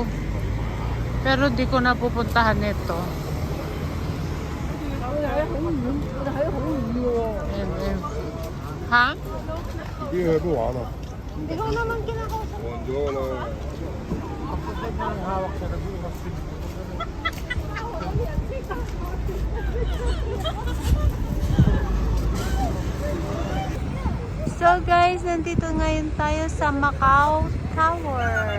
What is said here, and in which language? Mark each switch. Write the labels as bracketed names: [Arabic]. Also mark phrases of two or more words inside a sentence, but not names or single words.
[Filipino] Pero di ko na pupuntahan ito. Ha? [Chinese] 已经喝不完了。 [Filipino] Ikaw naman kinakausap. [Chinese] 我多了。 [Filipino] Kapag may hawak sa nag-uwas. [English] So guys, [Filipino] nandito ngayon tayo sa Macau Tower.